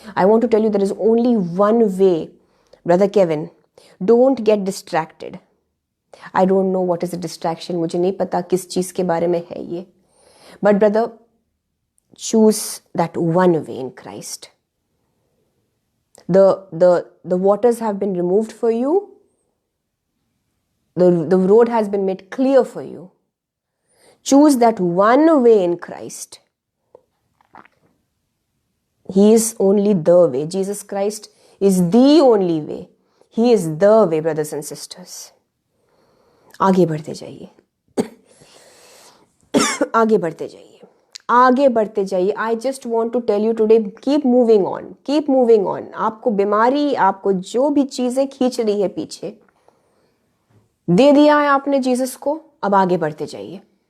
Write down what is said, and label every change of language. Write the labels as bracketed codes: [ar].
[en] I want to tell you there is only one way. Brother Kevin, don't get distracted. I don't know what is a distraction, [hi] मुझे नहीं पता किस चीज के बारे में है ये, [en] But brother, choose that one way in Christ. The waters have been removed for you. The road has been made clear for you. Choose that one way in Christ. He is only the way. Jesus Christ is the only way. He is the way, brothers and sisters. [hi] आगे बढ़ते जाइए, आगे बढ़ते जाइए, आगे बढ़ते जाइए। [en] I just want to tell you today, keep moving on, keep moving on. [hi] आपको बीमारी, आपको जो भी चीजें खींच रही है पीछे, दे दिया है आपने जीसस को, अब आगे बढ़ते जाइए।